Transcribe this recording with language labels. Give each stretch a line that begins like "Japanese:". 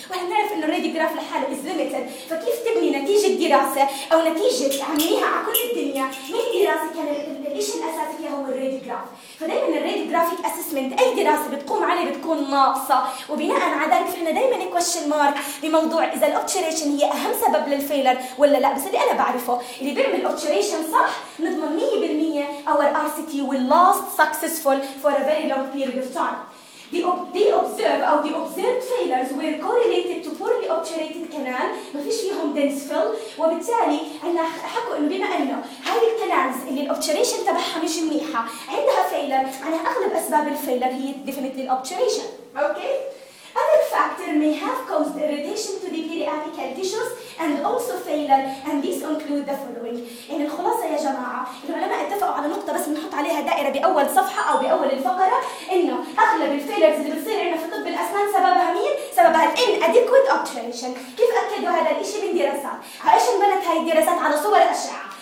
Arabic: واحنا بنعرف انه الراديوجراف لحاله از ليميتد، فكيف تبني نتيجه دراسه او نتيجه عمليها على كل الدنيا من دراسه كان الشيء الاساسي فيها هو الراديوجراف؟ فدائما الراديوجرافيك اسسمنت اي دراسه بتقوم عليه بتكون ناقصه. وبناء على ذلك احنا دائما كويشن مارك بموضوع اذا الاوبشريشن هي اهم سبب للفيلر ولا لا. بس اللي انا بعرفه اللي بيعمل الاوبشريشن صح نضمن 100%
English: our RCT will last successful for a very long period of time. The observed failures were correlated to poorly obturated canal.
Arabic: ما فيش فيهم dense fill. وبالتالي عنا حكوا إنه بما إنه هاي الكنالز اللي الobturation تبعها مش منيحة عندها failure، عنها أغلب أسباب الفيلر هي
English: definitely obturation. Okay. Other factor may have caused irritation to the periapical tissues and also failure, and these include the following.
Arabic: يعني الخلاصة يا جماعة، العلماء اتفقوا على نقطة بس نحط عليها دائرة بأول صفحة أو بأول الفقرة، إنه أغلب الفيلرز اللي بتصير عنا في طب الأسنان سببها مين؟ سببها inadequate obturation. كيف أكدوا هذا الإشي من دراسات؟ عايش انبنت هاي الدراسات على صور أشعة.